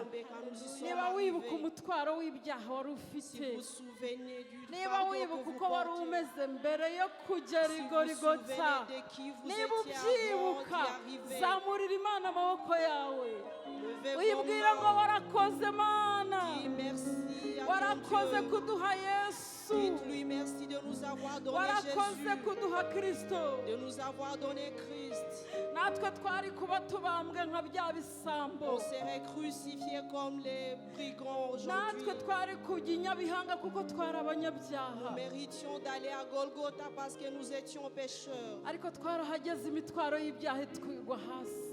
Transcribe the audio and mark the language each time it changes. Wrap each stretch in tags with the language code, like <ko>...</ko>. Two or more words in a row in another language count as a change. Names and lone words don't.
<rw>Niba wibuka umutwaro w'ibyaha wari ufite, niba wibuka uko wari umeze mbere yo kugera i Golgotha, niba ubyibuka, zamurira Imana amaboko yawe uyibwira ngo warakoze Mana, warakoze kuduha Yesu,</rw> <fr>Dites-lui merci de nous avoir donné</fr> <rw>warakoze</rw> <fr>Jésus,</fr> <rw>kuduha Kristo.</rw> <fr>de nous avoir donné Christ.</fr> <rw>Natwe twari kuba tubambwe nka bya bisambo,</rw> <fr>On serait crucifiés comme les brigands</fr> <rw>natwe</rw> <fr>aujourd'hui.</fr> <rw>twari kujya i Nyabihanga kuko twari abanyabyaha,</rw> <fr>Nous méritions d'aller à Golgotha parce que nous étions pécheurs.</fr> <rw>ariko twarahageze imitwaro y'ibyaha twigwa hasi.</rw>